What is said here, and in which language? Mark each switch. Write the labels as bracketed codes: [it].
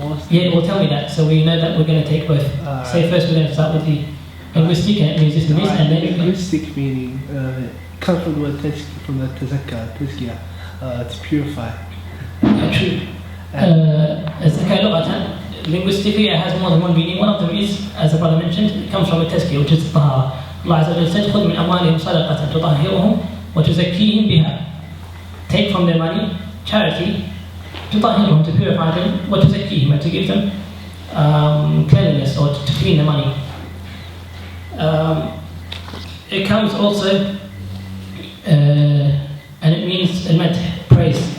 [en] Yeah, well tell me that, so we know that we're going to take both. Say first we're going to start with the linguistic, and it means this, and then linguistic meaning comes from the word tazkiyah, from the tazkiyah, to purify. True. Zakat lughatan, linguistically it has more than one meaning. One of them is, as the brother mentioned, it comes from a tazkiyah, which is tahara. [ar] Allah Azza wa Jalla said, خُذْ مِنْ أَمْوَالِهِمْ صَدَقَةً تُطَهِّرُهُمْ وَتُزَكِّيهِمْ بِهَا. [en] Take from their money charity, تُطَهِّرُهُمْ, to purify them, وَتُزَكِّيهِمْ, and to give them cleanliness, or to clean the money. It comes also, and it means al-madh, praise.